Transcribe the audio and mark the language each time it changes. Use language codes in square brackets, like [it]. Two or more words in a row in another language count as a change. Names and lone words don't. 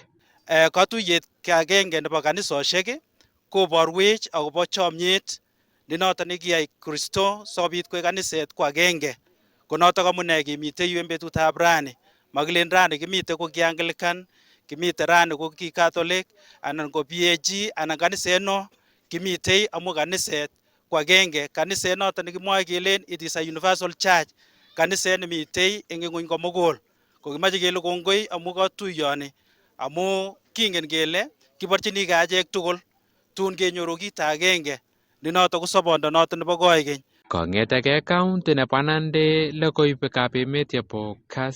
[kln] Katuyet agenge nebo kanisosiek koborwech akobo chomyet nenoto nekiyai Kristo sobit koek kaniset ko agenge. Konotok amune kimite yu eng betutab rani. Makilen rani kimite ko ki Anglican, kimite rani ko ki Catholic anan ko PAG anan kaniset no kimite amu kaniset ko agenge. Kaniset noto nekimwoe kelen [en] it is a universal church. [kln] Kaniset nemite eng ng'ony komugul. Ko kimache kele kongoi amu katuyoni amu kingen kele kiborchinigei achek tugul tun kenyoru kit agenge ne noto ko sobondo noto nebo koigeny. Kong'etege county nebo Nandi, logoiwekab emet chebo Kas.